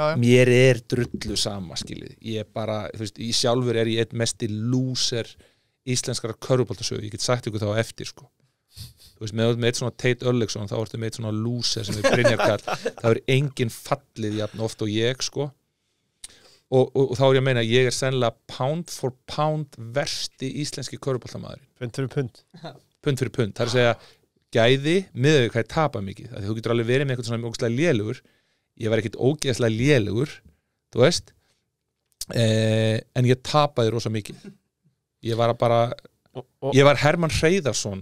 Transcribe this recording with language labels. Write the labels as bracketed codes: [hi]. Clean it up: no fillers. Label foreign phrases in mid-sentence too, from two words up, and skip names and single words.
[is] Mér drullu sama, skiljið. Ég bara, þú veist, í sjálfur ég einn mesti lúser íslenskara körfuboltasögu. Ég get sagt ykkur þá á eftir, sko. Þú veist, með eitt svona Tate Örlygsson, þá ertu með eitt svona lúser sem Brynjar Karl. Það engin fallið jafn oft og ég, sko. Og þá ég að meina, ég sennilega [en] pound for pound [is] versti íslenski körfuboltamaðurinn. Pund fyrir pund. Pund fyrir pund. Það er að segja, gæði miðað við hvað ég tapa mikið. Þú getur alveg verið með eitthvað svona ógeðslega lélegur. Ég var ekkert ógeðslega lélegur, þú veist. En ég tapaði rosa mikið. Ég var bara, ég var Hermann Hreiðarsson.